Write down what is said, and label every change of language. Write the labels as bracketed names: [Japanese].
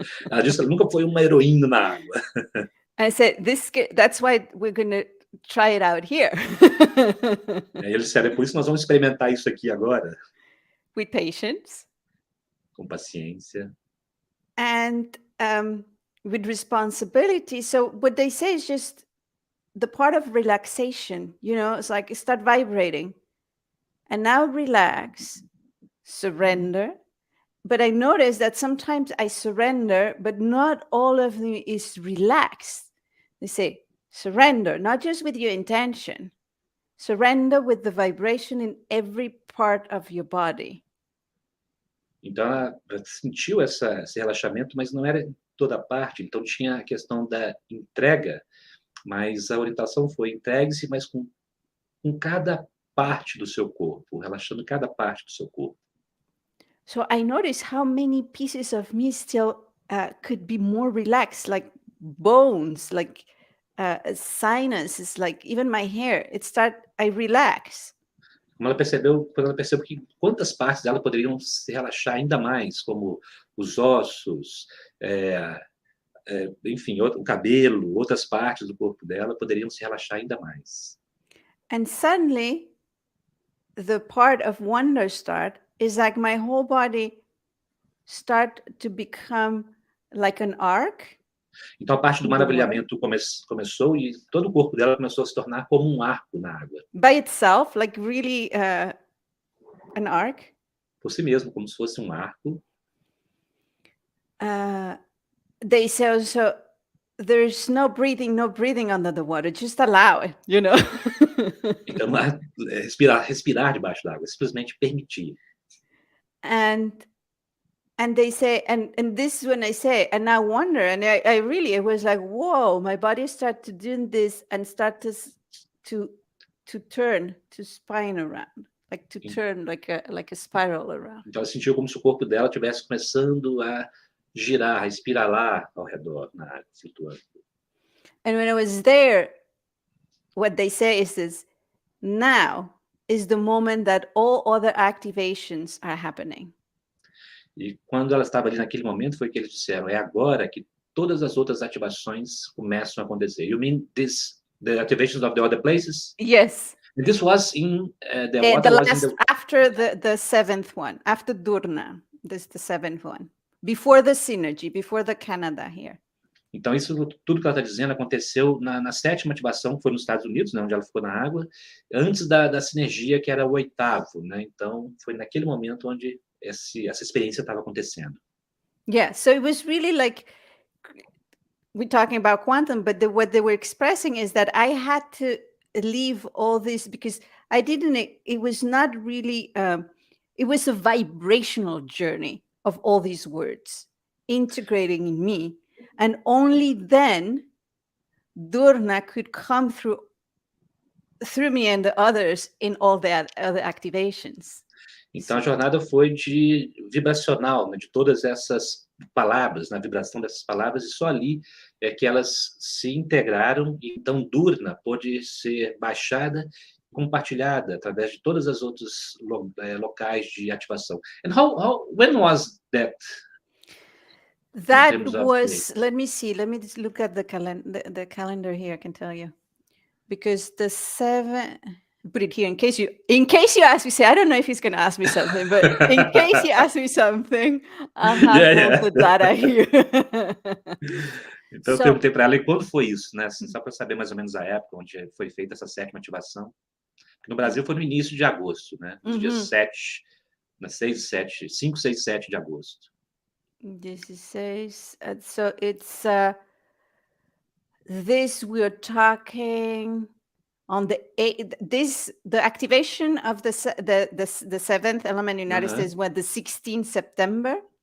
[Portuguese] Ela disse que ela nunca foi uma heroína na água. [English] I said, that's why we're going to try it out here. [Portuguese] Aí eles disseram, por isso nós vamos experimentar isso aqui agora. [English] With patience. [Portuguese] Com paciência. [English] And with responsibility. So what they say is just the part of relaxation, it's like start vibrating. And now relax, surrender. But I noticed that sometimes I surrender, but not all of me is relaxed. They say, surrender, not just with your intention. Surrender with the vibration in every part of your body. [Portuguese] Então, ela sentiu esse relaxamento, mas não era em toda parte. Então, tinha a questão da entrega, mas a orientação foi entregue-se, mas com cada parte do seu corpo, relaxando cada parte do seu corpo. [English] So I noticed how many pieces of me still could be more relaxed, like bones, like sinuses, like even my hair. I relax. [Portuguese] Quando ela percebeu que quantas partes dela poderiam se relaxar ainda mais, como os ossos, enfim, o cabelo, outras partes do corpo dela poderiam se relaxar ainda mais. [English] And suddenly, the part of wonder is like my whole body start to become like an arc. [Portuguese] Então a parte do maravilhamento começou e todo o corpo dela começou a se tornar como um arco na água. [English] By itself, like really an arc. [Portuguese] Por si mesmo, como se fosse um arco. [English] They say also, there's no breathing under the water. Just allow it, [Portuguese] Então, respirar debaixo d'água, simplesmente permitir. [English] And they say, and this is when I say, and I wonder, and I really, it was like, whoa, my body started doing this and started to turn, to spine around, like to turn like a spiral around. [Portuguese] Então ela sentiu como se o corpo dela estivesse começando a girar, espiralar ao redor na água, flutuando. [English] And when I was there, what they say is this: now is the moment that all other activations are happening. [Portuguese] E quando ela estava ali naquele momento, foi que eles disseram, é agora que todas as outras ativações começam a acontecer. [English] You mean the activations of the other places? Yes. And this was in the The water was in last, the... after the seventh one, after dUr-Rna, this is the seventh one, before the synergy, before the Canada here. [Portuguese] Então, isso tudo que ela está dizendo aconteceu na sétima ativação, que foi nos Estados Unidos, né, onde ela ficou na água, antes da sinergia, que era o oitavo. Né? Então, foi naquele momento onde essa experiência estava acontecendo. [English] Yeah, so it was really like, we're talking about quantum, but what they were expressing is that I had to leave all this because I didn't, it was not really, it was a vibrational journey of all these words integrating in me. And only then dUr-Rna could come through me and the others in all the other activations. [Portuguese] Então, a jornada foi de vibracional, né, de todas essas palavras, na vibração dessas palavras, e só ali é que elas se integraram, e então dUr-Rna pôde ser baixada, compartilhada através de todas as outros locais de ativação. [English] And when was that? That was, let me see, let me just look at the calendar here, I can tell you. Because the 7, put it here in case you ask me, say, I don't know if he's going to ask me something, but in case you ask me something, I'll have all the data here. [Portuguese] Então, eu perguntei para ela, e quando foi isso, né? Só para saber mais ou menos a época onde foi feita essa sétima ativação. No Brasil foi no início de agosto, né? Nos dias 7, 5, 6, 7 de agosto. [English] This is 6, so it's this we're talking on the 8th, the activation of the seventh element in the United States was the 16th September.